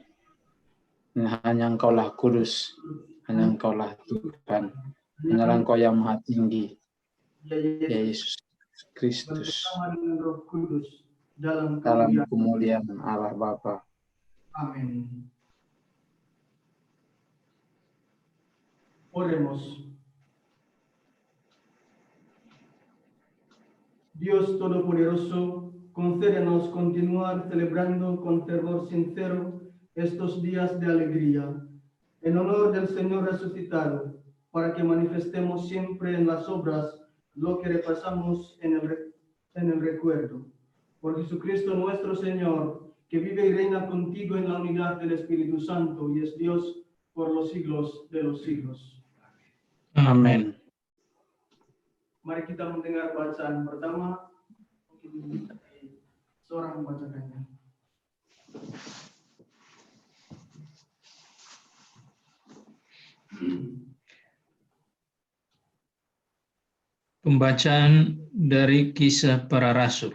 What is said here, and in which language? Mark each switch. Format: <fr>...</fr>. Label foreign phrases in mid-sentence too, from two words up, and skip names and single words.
<id>Hanya Engkaulah kudus, hanya Engkaulah Tuhan, hanya Engkau yang Maha Tinggi, Ya ya Yesus, Yesus Kristus, bersama dengan Roh Kudus dalam dalam kemuliaan. kemuliaan Allah Bapa. Amin.</id> <es>Oremos. Dios Todopoderoso, concédenos continuar celebrando con fervor sincero estos días de alegría, en honor del Señor resucitado, para que manifestemos siempre en las obras lo que repasamos en el recuerdo. Por Jesucristo nuestro Señor, que vive y reina contigo en la unidad del Espíritu Santo y es Dios por los siglos de los siglos.</es> <id>Amin. Mari kita mendengar bacaan pertama. Mungkin seorang membacakannya. Pembacaan dari Kisah Para Rasul.</id>